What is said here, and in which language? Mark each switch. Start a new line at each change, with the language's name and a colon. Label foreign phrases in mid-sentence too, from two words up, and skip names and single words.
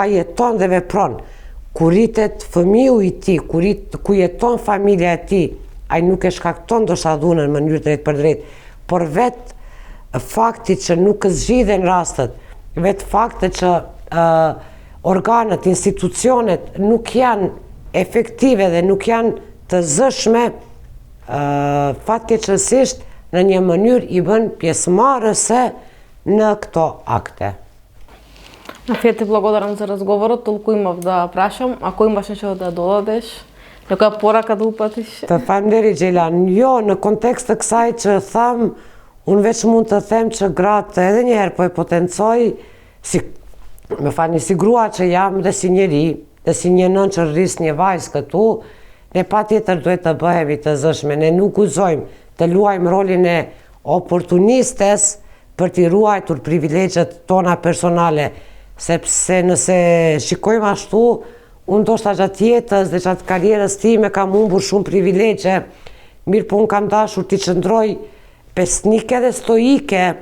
Albanian: ai jeton dhe vepron, ku rritet fëmiu i tij, ku jeton familja e tij, ai nuk e shkakton ndoshta dhunën në mënyrë drejt për drejt, por vetë fakti që nuk zgjidhen rastet, vetë fakti që organet, institucionet nuk janë efektive dhe nuk janë të zëshme, fatkeqësisht në një mënyrë i bën pjesëmarrëse në këto akte.
Macedonian: Нафија, ти благодарам за разговорот, толку имав да прашам, ако имаш нешто да додадеш, некоја порака да упатиш?
Albanian: Të faleminderit Xhelan. Jo, në kontekst të kësaj që tham, unë veç mund të them që gratë edhe një herë po e potencoj si grua që jam dhe si njeri, dhe si një nën që rris një vajzë këtu, ne patjetër duhet të bëhemi të zëshme, ne nuk guxojmë të luajmë rolin e oportunistes për t'i ruajtur privilegjet tona personale, sepse nëse shikojmë ashtu, unë ndoshta gjatë jetës dhe gjatë karrierës time kam humbur shumë privilegje, mirë po unë kam dashur t'i qëndroj pesnike dhe stoike